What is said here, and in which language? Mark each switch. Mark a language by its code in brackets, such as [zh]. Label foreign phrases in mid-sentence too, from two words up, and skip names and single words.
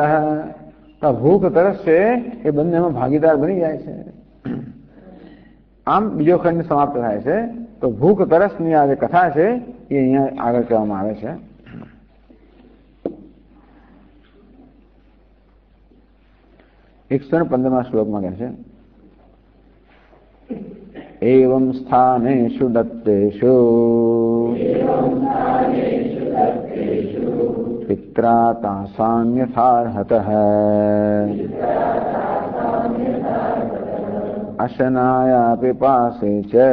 [gu] તો ભૂખ તરસ છે એ બંનેમાં ભાગીદાર બની જાય છે. આમ બીજો ખંડ સમાપ્ત થાય છે. તો ભૂખ તરસની આ જે કથા છે એ અહીંયા આગળ કહેવામાં આવે છે. 115 શ્લોકમાં કહે છે [sa] एवं स्थानेषु दत्तेषु पित्रा तासान्यथार्हतः अशनाया पिपासे च